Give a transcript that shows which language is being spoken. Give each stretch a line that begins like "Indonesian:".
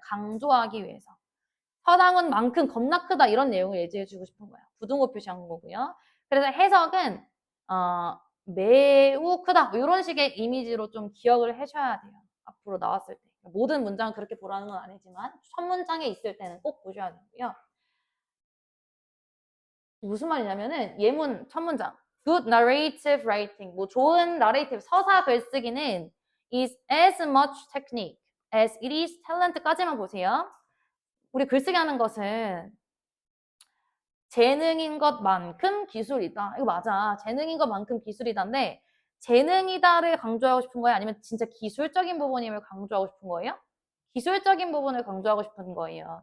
Korean: 강조하기 위해서. 서장훈만큼 겁나 크다 이런 내용을 예지해주고 싶은 거예요. 부등호 표시한 거고요. 그래서 해석은 매우 크다 이런 식의 이미지로 좀 기억을 해줘야 돼요. 앞으로 나왔을 때. 모든 문장 그렇게 보라는 건 아니지만 첫 문장에 있을 때는 꼭 보셔야 되고요. 무슨 말이냐면은 예문 첫 문장
English: good narrative writing
Korean: 뭐 좋은 narrative 서사 글쓰기는
English: is as much technique as it is talent
Korean: 까지만 보세요. 우리 글쓰기 하는 것은 재능인 것만큼 기술이다. 이거 맞아. 재능인 것만큼 기술이다인데 재능이다를 강조하고 싶은 거예요? 아니면 진짜 기술적인 부분임을 강조하고 싶은 거예요? 기술적인 부분을 강조하고 싶은 거예요.